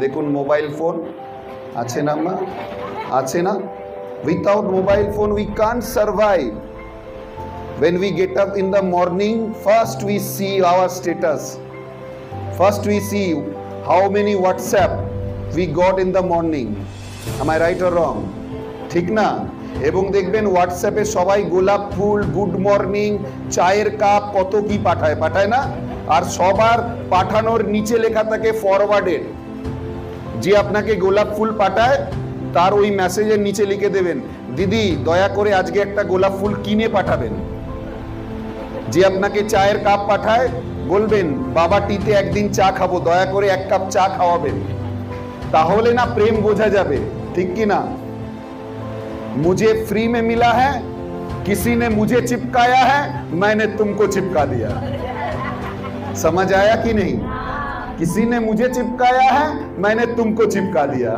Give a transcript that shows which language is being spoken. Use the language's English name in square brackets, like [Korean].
[Bangla] দেখুন mobile phone আছে না, মা? আছে না? [English] Without mobile phone we can't survive. When we get up in the morning, first we see our status. First we see how many WhatsApp we got in the morning. Am I right or wrong? [Bangla] ঠিক না? এবং দেখবেন হোয়াটসঅ্যাপে সবাই গোলাপ ফুল, good morning, চায়ের cup, কত কি পাঠায় না? আর সবার পাঠানোর নিচে লেখা থাকে ফরওয়ার্ডেড। যে আপনাকে গোলাপ ফুল পাঠায় তার ওই মেসেজের নিচে লিখে দেবেন, দিদি দয়া করে আজকে একটা গোলাপ ফুল কিনে পাঠাবেন। যে আপনাকে চায়ের কাপ পাঠায় বলবেন, বাবা টিতে একদিন চা খাবো, দয়া করে এক কাপ চা খাওয়াবেন। তাহলে না প্রেম বোঝা যাবে, ঠিক কি না? [Hindi] मुझे फ्री में मिला है, किसी ने मुझे चिपकाया है, मैंने तुमको चिपका दिया। समझ आया कि नहीं? किसी ने मुझे चिपकाया है, मैंने तुमको चिपका दिया।